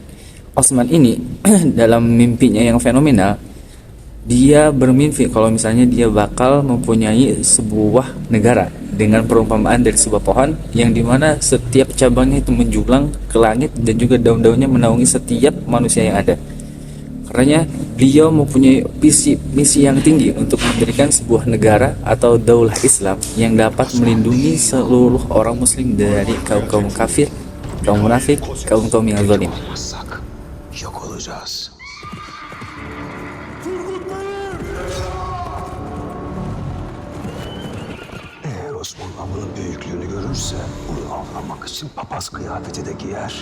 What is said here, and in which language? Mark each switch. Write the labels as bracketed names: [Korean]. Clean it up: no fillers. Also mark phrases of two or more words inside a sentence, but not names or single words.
[Indonesian] Osman ini dalam mimpinya yang fenomenal, dia bermimpi kalau misalnya dia bakal mempunyai sebuah negara dengan perumpamaan dari sebuah pohon yang dimana setiap cabangnya itu menjulang ke langit dan juga daun-daunnya menaungi setiap manusia yang ada. Karenanya beliau mempunyai misi yang tinggi untuk mendirikan sebuah negara atau daulah Islam yang dapat melindungi seluruh orang muslim dari kaum kafir, kaum munafik, kaum yang zalim. [Turkish] Yok olacağız. Eğer Osmanlı bunun büyüklüğünü görürse bunu avlamak için papaz kıyafeti de giyer.